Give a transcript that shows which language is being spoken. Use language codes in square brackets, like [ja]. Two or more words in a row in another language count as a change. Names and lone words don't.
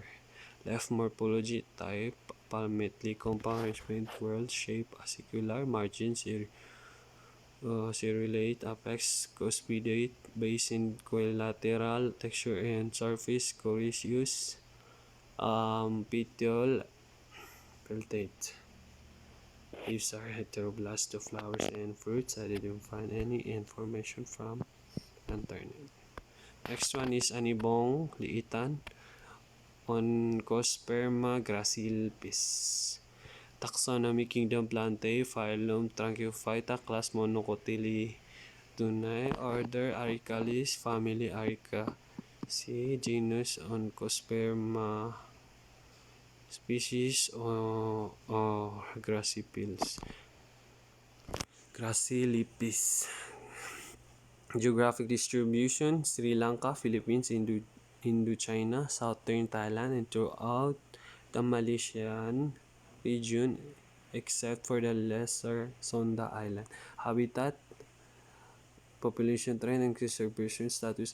[en] Left morphology type: palmately compound, arrangement world shape acicular, margins serrulate, apex cuspidate, base equilateral, texture and surface coriaceous, petiole peltate. Leaves are heteroblast to flowers and fruits. I didn't find any information from internet. Next one is Anibong liitan, Oncosperma gracilpis. Taxonomy: kingdom Plantae, phylum Tranquiphyta, class Monocotyledonae, Livestunae, order Arecales, family Arecaceae, genus Onchosperma, species Grassipils. Gracilipis. Geographic distribution: Sri Lanka, Philippines, Indochina, southern Thailand, and throughout the Malaysian region except for the lesser Sonda Island. Habitat, population trend, and conservation status.